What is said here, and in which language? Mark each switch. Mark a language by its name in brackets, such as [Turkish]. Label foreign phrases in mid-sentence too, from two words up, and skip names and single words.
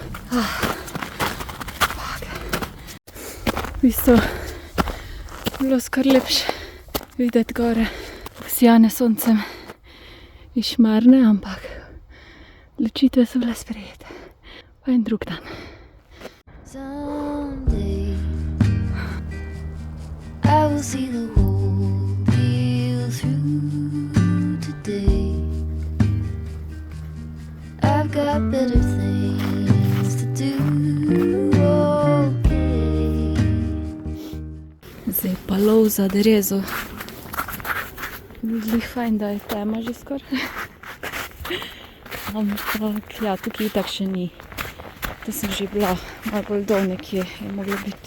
[Slovenian] V bistvu bilo skar lepše videti gore obsijane soncem iz Šmarne, ampak odločitve so bile sprejete. Pa en drug dan. [English] Someday I will see the whole deal through. Today I've got better things to do. Okay. [Slovenian] Zdaj pa lov za derezo. Zdi fajn, da je tema že skoraj. Ampak ja, tukaj itak še ni. To sem že bila malo bolj dol nekje, je moglo biti.